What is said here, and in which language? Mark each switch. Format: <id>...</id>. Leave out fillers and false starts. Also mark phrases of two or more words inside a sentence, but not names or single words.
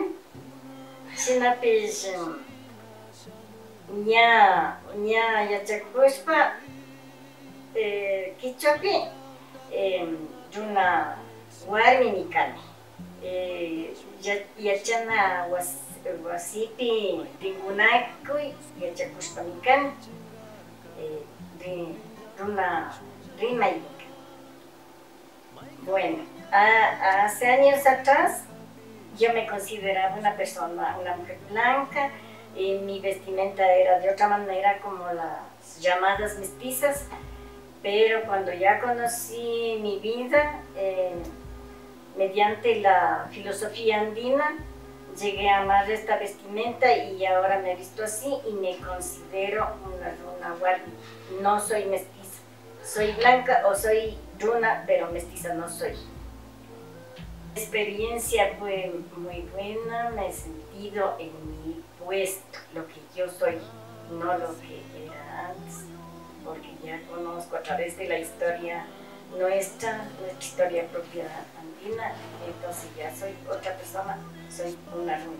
<qu>Shinapish ña yachakushpa kichwapi runa warmimi kani. Yachana wasipi rinkunakuy yachakushpami kani. Runa rimay.</qu> <es>Bueno, hace años atrás yo me consideraba una mujer blanca, mi vestimenta era de otra manera como las llamadas mestizas, pero cuando ya conocí mi vida, mediante la filosofía andina, llegué a amar esta vestimenta y ahora me he visto así y me considero una</es> <qu>runa warmi.</qu> <es>No soy mestiza, soy blanca o soy runa, pero mestiza no soy. La experiencia fue muy buena, me he sentido en mi puesto, lo que yo soy, no lo que era antes, porque ya conozco a través de la historia nuestra historia propia andina, entonces ya soy otra persona, soy una runa.</es>